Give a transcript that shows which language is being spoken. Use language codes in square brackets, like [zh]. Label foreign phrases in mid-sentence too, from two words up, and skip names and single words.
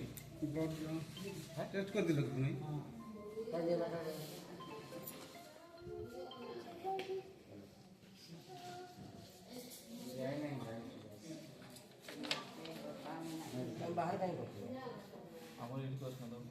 [or] ବ୍ଲଡ୍ ଟେଷ୍ଟ କରିଦେଲ କି ପୁଣି [hi] बाहर कहीं करते [or] ଆମର ଏଇଠି କରିଥାନ୍ତ